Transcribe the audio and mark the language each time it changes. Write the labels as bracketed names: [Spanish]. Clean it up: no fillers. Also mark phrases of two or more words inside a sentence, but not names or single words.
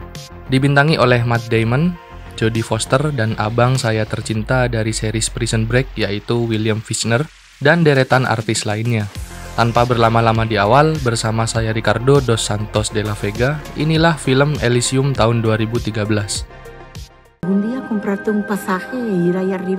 [Indonesian] Dibintangi oleh Matt Damon, Jodie Foster, dan abang saya tercinta dari series Prison Break yaitu William Fichtner, dan deretan artis lainnya. Tanpa berlama-lama di awal, bersama saya Ricardo dos Santos de la Vega, inilah film Elysium tahun 2013. [Spanish] ¿Un día comprarte un pasaje e ir ahí arriba?